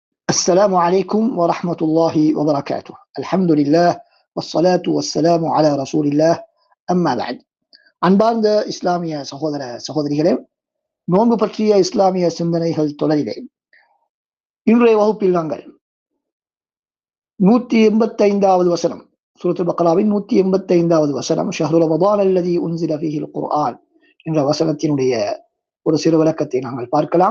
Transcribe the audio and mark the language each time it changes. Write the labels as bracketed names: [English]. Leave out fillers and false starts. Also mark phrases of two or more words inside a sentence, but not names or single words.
[Arabic] السلام عليكم ورحمة الله وبركاته. الحمد لله والصلاة والسلام على رسول الله. أما بعد. [Tamil] அன்பார்ந்த இஸ்லாமிய சகோதர சகோதரிகளே, நோன்பு பற்றிய இஸ்லாமிய சிந்தனைகள் தொடரிலே இன்றைய வகுப்பில் நாங்கள் 185வது வசனம், சூரத்துல் பக்ராவின் 185வது வசனம், [Arabic] شهر رمضان الذي أنزل فيه القرآن [Tamil] என்ற வசனத்தினுடைய ஒரு சிறு விளக்கத்தை நாங்கள் பார்க்கலாம்.